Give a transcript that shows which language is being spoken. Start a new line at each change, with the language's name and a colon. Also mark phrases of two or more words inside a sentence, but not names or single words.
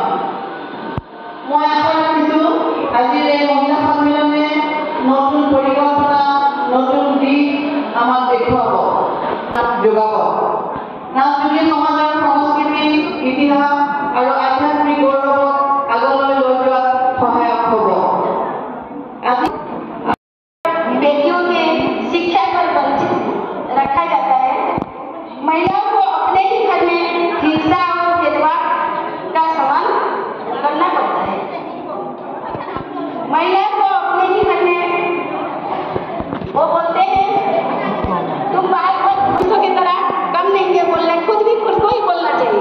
Assamese: মই আশা ৰাখিছোঁ আজিৰ এই মহিলা সন্মিলনে নতুন পৰিকল্পনা, নতুন দিশ আমাক দেখুৱাব, যোগাব। নাচ তুলি সমাজৰ সংস্কৃতি, ইতিহাস আৰু আধ্যাত্মিক গৌৰৱক আগলৈ লৈ যোৱাত সহায়ক হ'ব।
Hindi: बेटियों के शिक्षा पर वंचित रखा जाता है। महिलाओं को अपने ही घर में हिंसा और भेदभाव का सामना करना पड़ता है। महिलाओं को अपने ही घर में वो बोलते हैं तुम बाहर पुरुषों की तरह कम नहीं है बोलना, खुद भी खुद को ही बोलना चाहिए।